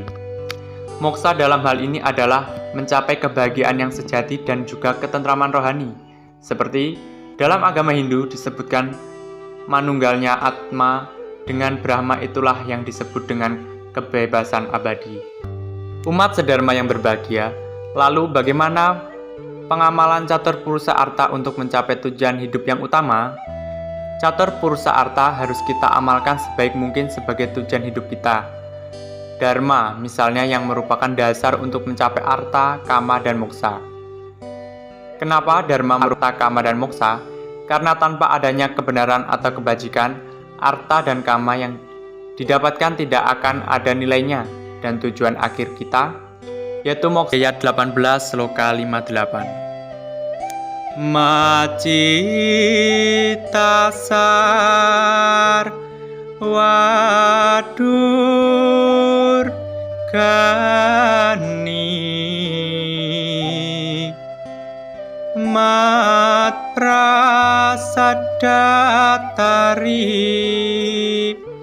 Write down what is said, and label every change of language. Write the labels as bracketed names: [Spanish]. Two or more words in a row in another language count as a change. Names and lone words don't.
[Indonesian] Moksa dalam hal ini adalah mencapai kebahagiaan yang sejati dan juga ketentraman rohani, seperti Dalam agama Hindu disebutkan manunggalnya Atma dengan Brahma, itulah yang disebut dengan kebebasan abadi. Umat sedharma yang berbahagia, lalu bagaimana pengamalan catur purusha artha untuk mencapai tujuan hidup yang utama? Catur purusha artha harus kita amalkan sebaik mungkin sebagai tujuan hidup kita. Dharma misalnya yang merupakan dasar untuk mencapai artha, kama, dan moksa. Kenapa dharma merupakan kama dan moksa? Karena tanpa adanya kebenaran atau kebajikan, artha dan kama yang didapatkan tidak akan ada nilainya, dan tujuan akhir kita yaitu moksa. Ayat 18 sloka 58. [Sanskrit] Macitasar wadur gani mat prasadatari